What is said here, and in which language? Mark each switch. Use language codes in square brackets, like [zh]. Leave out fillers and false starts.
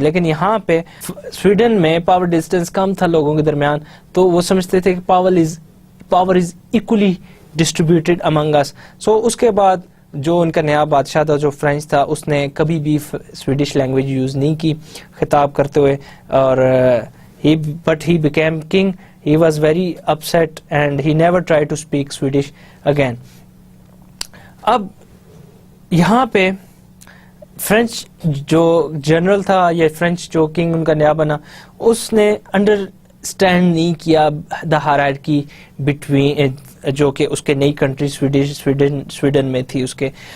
[ur] لیکن یہاں پہ سویڈن میں پاور ڈسٹینس کم تھا لوگوں کے درمیان, تو وہ سمجھتے تھے کہ [en] Power is equally distributed among us. [ur] سو اس کے بعد جو ان کا نیا بادشاہ تھا, جو فرینچ تھا, اس نے کبھی بھی سویڈش لینگویج یوز نہیں کی خطاب کرتے ہوئے, اور [en] but he became king. He was very upset and he never tried to speak Swedish again. [ur] اب یہاں پہ فرینچ جو جنرل تھا, یا فرینچ جو کنگ ان کا نیا بنا, اس نے انڈرسٹینڈ نہیں کیا دا ہائرارکی بٹوین, جو کہ اس کے نئی کنٹری سویڈن میں تھی اس کے.